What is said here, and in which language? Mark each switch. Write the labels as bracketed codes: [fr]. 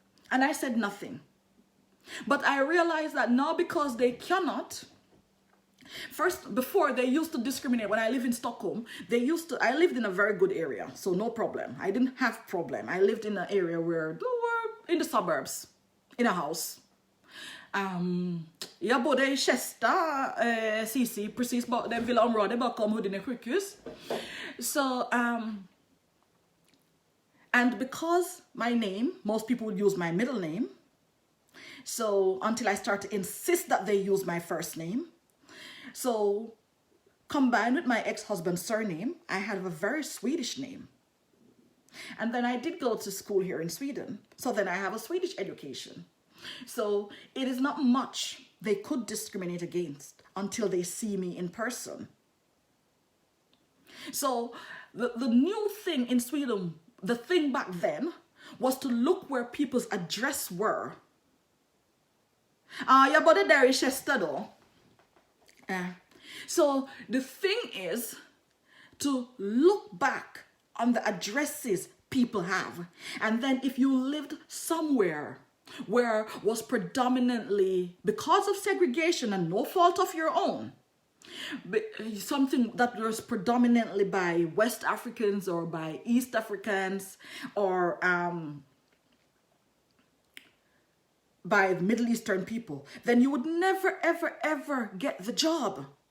[en] And I said nothing. But I realized that now, because they cannot, first, before they used to discriminate. When I lived in Stockholm, I lived in a very good area, so no problem. I didn't have problem. I lived in an area where they were in the suburbs, in a house. [sv] Jag bodde i Chesta, Sisi, precis på den villaområdet bakom Huddinge sjukhus. [en] So, and because my name, most people would use my middle name. So until I start to insist that they use my first name. So combined with my ex-husband's surname, I have a very Swedish name. And then I did go to school here in Sweden. So then I have a Swedish education. So it is not much they could discriminate against until they see me in person. So the new thing in Sweden, the thing back then, was to look where people's address were. [sv] Jag bodde där i Chester då. [en] So the thing is to look back on the addresses people have. And then if you lived somewhere where was predominantly, because of segregation and no fault of your own, something that was predominantly by West Africans or by East Africans or by Middle Eastern people, then you would never, ever, ever get the job.